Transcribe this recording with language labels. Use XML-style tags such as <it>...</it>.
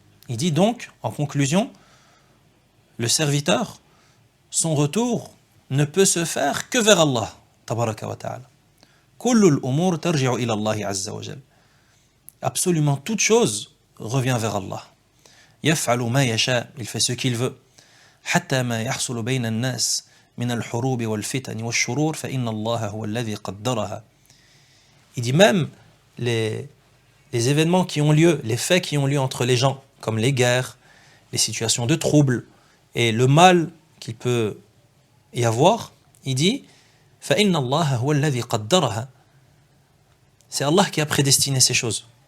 <fr>Il dit donc, en conclusion, le serviteur, son retour ne peut se faire que vers Allah, tabaraka wa ta'ala.</fr> <ar>كُلُّ الْأُمُورِ تَرْجِعُ إِلَى اللَّهِ عَزَّ وَجَلَّ.</ar> <fr>Absolument toute chose revient vers Allah.</fr> <ar>يَفْعَلُ مَا يَشَاءُ.</ar> <fr>Il fait ce qu'il veut.</fr> <ar>حَتَّى مَا يَحْصُلُ بَيْنَ النَّاسِ من الحروب والفتن والشرور فإن الله هو الذي قدرها.</ar> <fr>Il dit même les événements qui ont lieu, les faits qui ont lieu entre les gens, comme les guerres, les situations de troubles et le mal qu'il peut y avoir, il dit</fr> <ar>فإن الله هو الذي قدرها.</ar> <fr>C'est Allah qui a prédestiné ces choses.</fr>